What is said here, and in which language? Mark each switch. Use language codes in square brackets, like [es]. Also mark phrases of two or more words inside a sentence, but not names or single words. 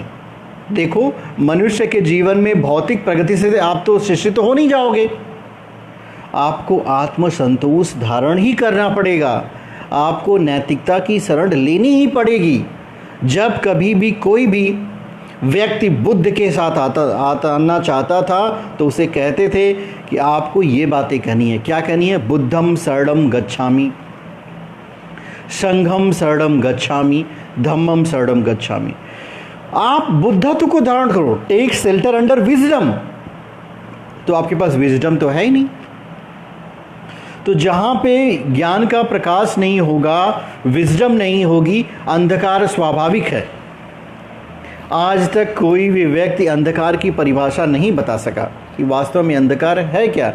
[hi] देखो, मनुष्य के जीवन में भौतिक प्रगति से आप तो शिष्य तो हो नहीं जाओगे, आपको आत्मसंतोष धारण ही करना पड़ेगा, आपको नैतिकता की शरण लेनी ही पड़ेगी। जब कभी भी कोई भी व्यक्ति बुद्ध के साथ आना चाहता था तो उसे कहते थे कि आपको ये बातें कहनी है। क्या कहनी है? [pi] बुद्धम शरणम गच्छामि, संघम शरणम गच्छामि, धम्मम शरणम गच्छामि। [hi] आप बुद्धत्व को धारण करो, [en] take shelter under wisdom. [hi] तो आपके पास विजडम तो है ही नहीं। तो जहां पे ज्ञान का प्रकाश नहीं होगा, विजडम नहीं होगी, अंधकार स्वाभाविक है। आज तक कोई भी व्यक्ति अंधकार की परिभाषा नहीं बता सका कि वास्तव में अंधकार है क्या।